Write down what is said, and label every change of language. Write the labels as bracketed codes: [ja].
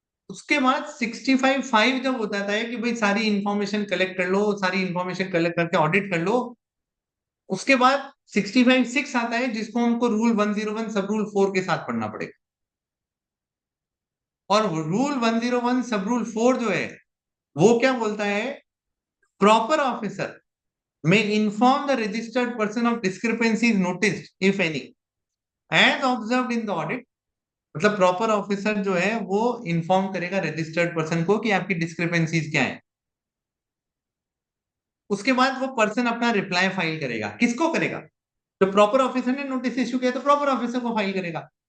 [hi] उसके बाद 65(5) जब होता है कि भाई सारी इंफॉर्मेशन कलेक्ट कर लो, सारी इंफॉर्मेशन कलेक्ट करके ऑडिट कर लो, उसके बाद 65(6) आता है जिसको हमको रूल 101 सब रूल 4 के साथ पढ़ना पड़ेगा. और रूल 101 सब रूल 4 जो है वो क्या बोलता है, proper officer [en] may inform the registered person of discrepancies noticed if any as observed in the audit. [hi] मतलब प्रॉपर ऑफिसर जो है वो इन्फॉर्म करेगा रजिस्टर्ड पर्सन को कि आपकी डिस्क्रिपेंसीज क्या है. उसके बाद वो पर्सन अपना रिप्लाई फाइल करेगा. किसको करेगा? तो प्रॉपर ऑफिसर ने नोटिस इश्यू किया तो प्रॉपर ऑफिसर को फाइल करेगा.